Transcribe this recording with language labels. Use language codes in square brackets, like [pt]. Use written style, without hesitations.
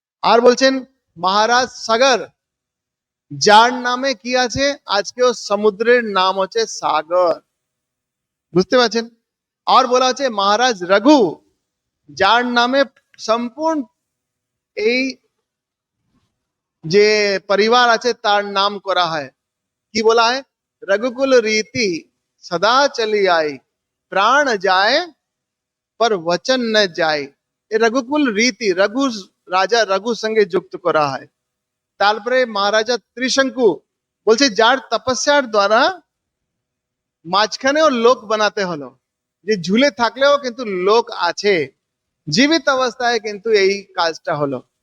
[bn] আর বলছেন মহারাজ সাগর, যার নামে কি আছে আজকেও সমুদ্রের নাম হচ্ছে সাগর। বুঝতে পারছেন? আর বলা হচ্ছে মহারাজ রঘু, যার নামে সম্পূর্ণ এই যে পরিবার আছে তার নাম করা হয়। কি বলা হয়? [hi] रघुकुल रीति सदा चली आई, प्राण जाए पर वचन न जाए। [bn] এই রঘুকুল রীতি, রঘু রাজা রঘু সঙ্গে যুক্ত করা হয়। তারপরে মহারাজা ত্রিশঙ্কু বলছে যার তপস্যার দ্বারা মাঝখানেও লোক বানাতে হলো, যে ঝুলে থাকলেও কিন্তু লোক আছে, জীবিত অবস্থায় কিন্তু এই কাজটা হলো।